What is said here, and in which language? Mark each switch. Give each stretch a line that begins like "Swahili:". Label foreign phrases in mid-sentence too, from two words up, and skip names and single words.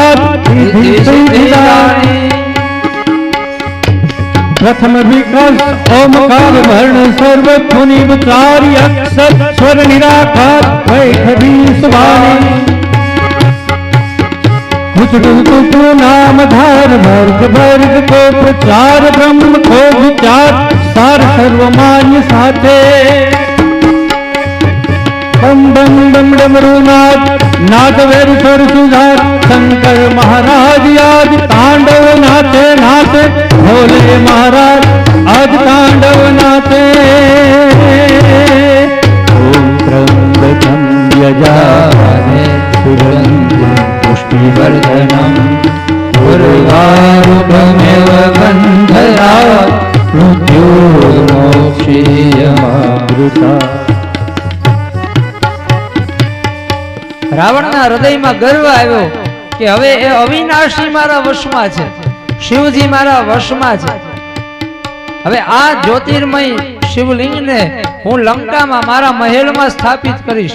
Hindi: प्रथम विकास ओमकार वर्ण सर्व मुनि विचारी अक्षर स्वर निराकार वैठवी सुवाणी कुछ नाम धार वर्ग वर्ग को प्रचार ब्रह्म को विचार सार सर्वमान्य साथे बम बम बम डमरुनाथ नाथ वेर सरसुधार शंकर महाराज आज तांडव नाचे नाचे भोले महाराज आज तांडव नाचे.
Sanskrit: ओम त्र्यंबकं यजामहे सुगंधिं पुष्टिवर्धनम् उर्वारुकमिव बन्धनात् मृत्योर्मोक्षीयमामृतात्.
Gujarati: રાવણના હૃદયમાં ગર્વ આવ્યો કે હવે એ અવિનાશી મારા વશમાં છે, શિવજી મારા વશમાં છે. હવે આ જ્યોતિર્મય શિવલિંગને હું લંકામાં મારા મહેલમાં સ્થાપિત કરીશ.